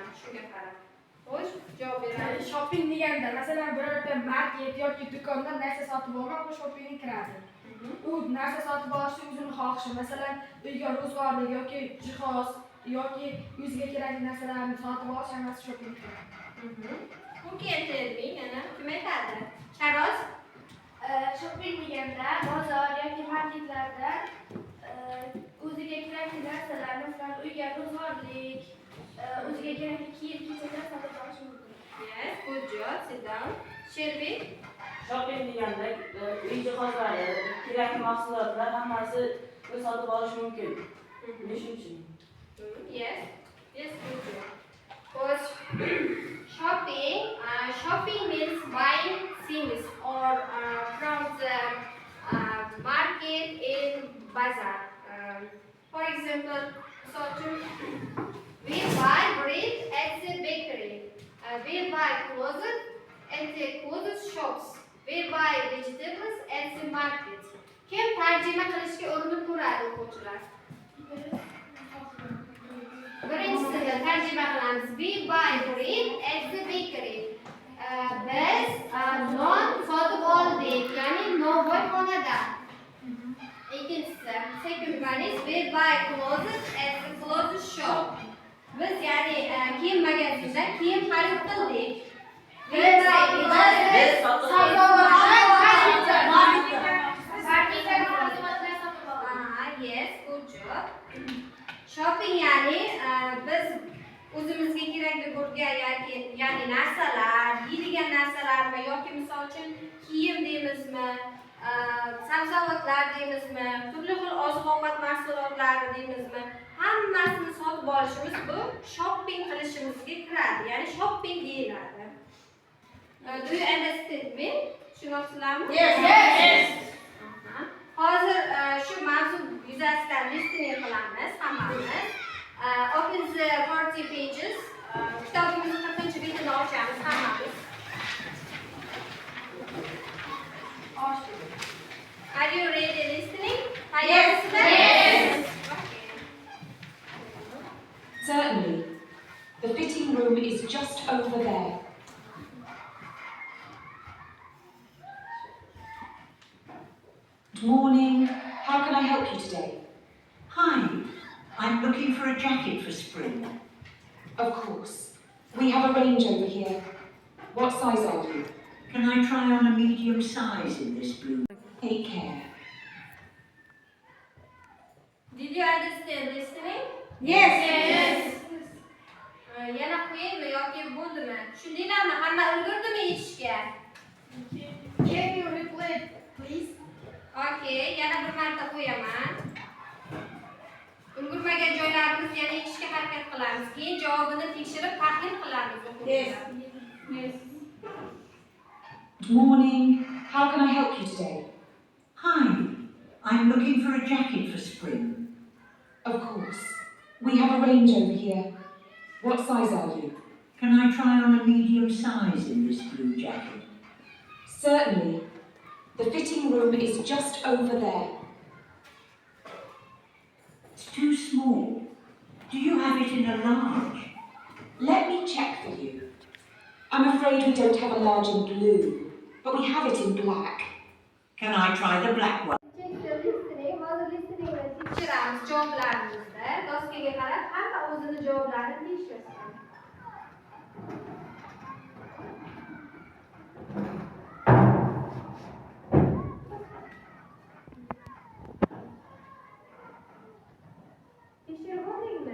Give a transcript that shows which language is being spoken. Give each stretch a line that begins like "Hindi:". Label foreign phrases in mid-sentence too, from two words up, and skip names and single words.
Uzbek: Shunga qarab. Xo'sh, javob beradi. Shopping deganda masalan birorta market yoki do'kondan narsa sotib olmoq bu shoppingga kiradi. U narsa sotib olishni o'zini xohishi, masalan uyga ro'zg'orlik yoki jihoz yoki o'ziga kerakli narsalarni sotib olish hammasi shopping kiradi.
English: Who can tell me?
Uzbek: Yana kim aytadi? Sharoz? Shopping deganda bozor yoki marketlarda o'ziga kerakli narsalar, masalan, uyga ro'zg'orlik o'ziga kerakli kiyim-kechaklar sotib olish mumkin.
English: Yes, good job. Sit down. Shelby.
Uzbek: Shopping deganda uy jihozlari, kerakli mahsulotlar hammasi sotib olish mumkin. Shunchaki.
English: Yes. Yes, good job. Because shopping means buying things or from the market in bazaar. For example, so we buy bread at the bakery. We buy clothes at the clothes shops. We buy vegetables at the market.
Uzbek: Kim tarjima qilishga urinib ko'radi o'quvchilar? Birinchisiga tarjima qilamiz.
English: We buy bread at the bakery.
Uzbek: Biz non sotib oldik, ya'ni novvoyxonada. Ikkinchisi,
English: second one is we buy clothes at the clothes shop.
Uzbek: Biz ya'ni kiyim magazinda kiyim xarid qildik.
English: We buy yes, good job.
Uzbek: Shopping ya'ni biz o'zimizga kerakli bo'lgan ya'ni narsalar, yeydigan narsalarmi yoki misol uchun kiyim deymizmi, sabzavotlar deymizmi, turli xil oziq-ovqat mahsulotlari deymizmi, hammasini sotib olishimiz bu shopping qilishimizga kiradi. Ya'ni shopping deyiladi.
English: Do you understand me? Tushunasizlarmi? Yes.
Uzbek: Hozir shu mavzu yuzasidan listening qilamiz hammamiz.
English: Open the 40 pages.
Uzbek: Kitobimizni 40-betini ochamiz hammamiz.
English: Are you ready listening? Yes. Okay. Certainly. The fitting room is just over there. Good morning. How can I help you today? Hi, I'm looking for a jacket for spring. Of course. We have a range over here. What size are you? Can I try on a medium size in this blue? Take care. Did you understand listening? Yes.
Uzbek: Yana qo'yaymi yoki bo'ldimi? Tushundinglarmi? Hamma ulgurdimi yetishga?
English: Can you repeat, please?
Uzbek: Okay, yana bir marta qo'yaman. Ulgurmagan joylarimiz yana yetishga harakat qilamiz. Keyin javobini tekshirib tahlil qilamiz.
English: Yes. Good morning. How can I help you today? Hi, I'm looking for a jacket for spring. Of course. We have a range over here. What size are you? Can I try on a medium size in this blue jacket? Certainly. The fitting room is just over there. It's too small. Do you have it in a large? Let me check for you. I'm afraid we don't have a large in blue, but we have it in black. Can I try the black one? Check the listening.
Uzbek: Hozir listening bilan tekshiramiz javoblarimizni. Doskaga qarab hamma o'zini javoblarini tekshirsin. Tekshirib oldingmi?